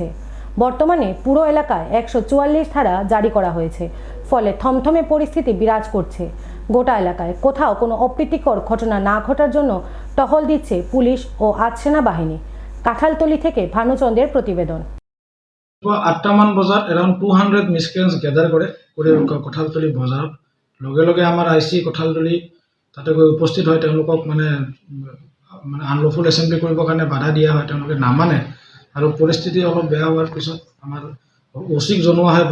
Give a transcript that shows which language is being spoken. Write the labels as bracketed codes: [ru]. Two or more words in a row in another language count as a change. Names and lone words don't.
[bn] বর্তমানে পুরো এলাকায় 144 ধারা জারি করা হয়েছে। ফলে থমথমে পরিস্থিতি বিরাজ করছে গোটা এলাকায়। কোথাও কোনো অপ্রীতিকর ঘটনা না ঘটার জন্য টহল দিচ্ছে পুলিশ ও আধসেনা বাহিনী। কাঁঠালতলি থেকে ভানুচন্দ্রের প্রতিবেদন। [as] 8টা মান বজাত [en] around 200 miscreants gather [as] কৰে কঁঠালতলি বজাৰত। লগে লগে আমাৰ আইচি কঁঠালতলি তাতে গৈ উপস্থিত হয়। তেওঁলোকক মানে [en] unlawful assembly [as] কৰিবৰ কাৰণে বাধা দিয়া হয়। তেওঁলোকে নামানে আৰু পৰিস্থিতি অলপ বেয়া হোৱাৰ পিছত আমাৰ ওচিক জনোৱা হয়।